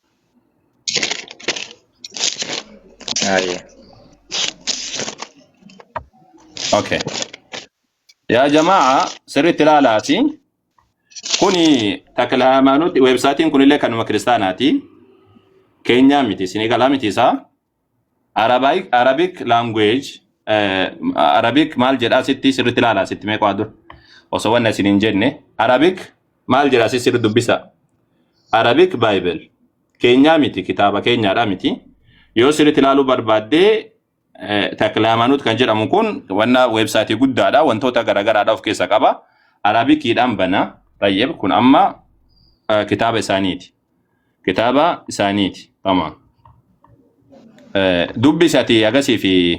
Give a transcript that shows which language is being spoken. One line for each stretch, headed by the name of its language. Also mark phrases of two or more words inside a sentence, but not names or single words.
Oromo: Ayya. Okay. Yaa jamaa sirriitti ilaalaati. Kuni takla haymanooti websaatiin kunillee kanuma kiristaanaati. Kenya miti Senegal miti isaa.
English: Arabic language
Oromo: Arabic maal jedhaa sitti sirriitti ilaalaa sitti mee qaadur. Osoo wanna isin hin jenne Arabic maal jedhaa sitti sirriitti dubbisa.
English: Arabic Bible.
Oromo: Kenya miti kitaaba Kenyaadha miti. Yoo sirriitti ilaaluu barbaaddee takla haymanooti kan jedhamu kun wanna websaatii guddaadha wantoota garagaraadha of keessa qaba. Arabikiidhaan bana tayyib kun amma kitaaba isaaniiti. Kitaaba isaaniiti. Tamam. Dubbisati agasii fi